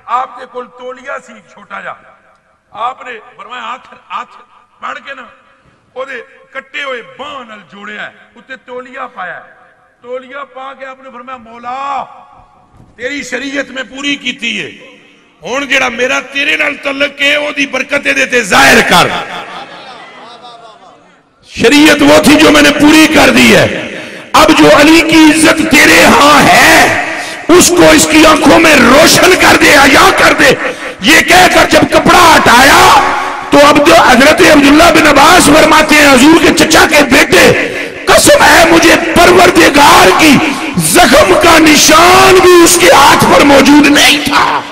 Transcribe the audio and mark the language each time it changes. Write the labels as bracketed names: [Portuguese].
[Punjabi] آپ کے کول تولیا سی چھوٹا جا. آپ نے فرمایا ہاتھ پڑھ کے نا وہ دے کٹے ہوئے باں نال جوڑیا ہے، اتے تولیا پایا ہے. تولیا پا کے آپ نے فرمایا مولا تیری شریعت میں پوری کیتی ہے. ہون جڑا میرا تیرے نال تعلق ہے وہ دی برکت دے تے ظاہر کر. [Urdu] شریعت وہ تھی جو میں نے پوری کر دی ہے. اب جو علی کی عزت تیرے ہاں ہے اس کو اس کی آنکھوں میں روشن کر دے, عیاں کر دے. یہ کہہ کر جب کپڑا ہٹایا تو اب جو حضرت عبداللہ بن عباس فرماتے ہیں حضور کے چچا کے بیٹے, قسم ہے مجھے پروردگار کی زخم کا نشان بھی اس کے ہاتھ پر موجود نہیں تھا.